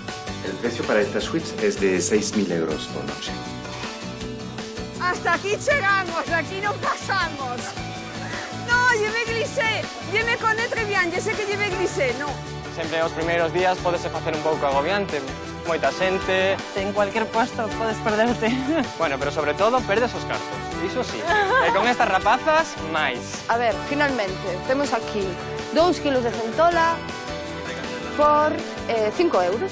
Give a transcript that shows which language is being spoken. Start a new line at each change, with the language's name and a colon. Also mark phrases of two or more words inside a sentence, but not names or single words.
Spanish: El precio para esta suite es de 6.000 euros por noche. Hasta aquí llegamos, aquí no pasamos. No, llevé glissé, llevé connaître bien, yo sé que llevé glissé, no.
Galician: Sempre os primeiros días pode se facer un pouco agobiante, moita xente.
Spanish: En cualquier puesto podes perderte.
Galician: Bueno, pero sobre todo perdes os cartos, iso sí. E con estas rapazas, máis. A ver, finalmente, temos aquí 2 kilos de centola por 5 euros.